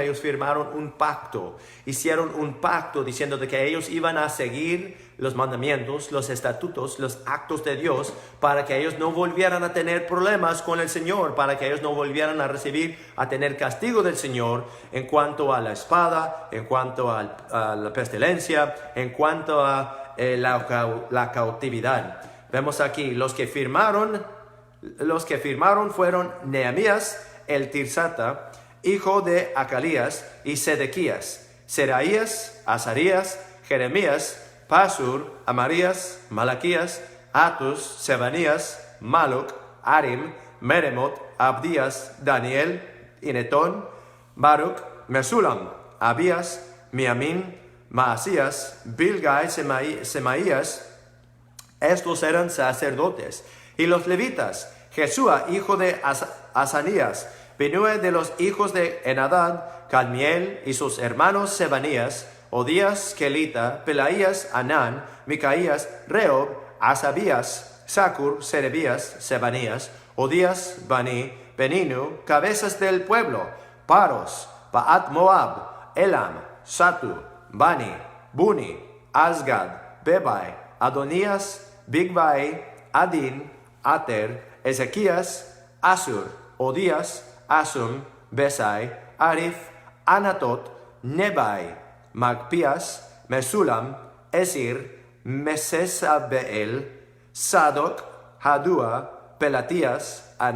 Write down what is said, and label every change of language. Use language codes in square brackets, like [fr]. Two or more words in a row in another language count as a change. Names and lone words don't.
[es] Ellos firmaron un pacto, hicieron un pacto diciendo de que ellos iban a seguir los mandamientos, los estatutos, los actos de Dios, para que ellos no volvieran a tener problemas con el Señor, para que ellos no volvieran a tener castigo del Señor en cuanto a la espada, en cuanto a la pestilencia, en cuanto a la cautividad. Vemos aquí, los que firmaron fueron Nehemías el Tirsata, hijo de Acalías, y Sedequías, Seraías, Azarías, Jeremías, Pasur, Amarías, Malaquías, Atus, Sebanías, Maluc, Arim, Meremot, Abdías, Daniel, Inetón, Baruch, Mesulam, Abías, Miamín, Maasías, Bilgai, Semaías. Estos eran sacerdotes. Y los levitas: Jesúa, hijo de Asanías, Binue de los hijos de Enadad, Cadmiel y sus hermanos Sebanías, Odías, Kelita, Pelaías, Anán, Micaías, Reob, Asabías, Sacur, Serebías, Sebanías, Odías, Bani, Beninu, cabezas del pueblo, Paros, Paat Moab, Elam, Satu, Bani, Buni, Asgad, Bebai, Adonías, Bigbai, Adin, Ater, Ezequías, Asur, Odías, Asum, Besai, Arif, Anatot, Nebai, Magpías, Mesulam, Esir, Mesesabeel, Sadoc, Hadua, Pelatías,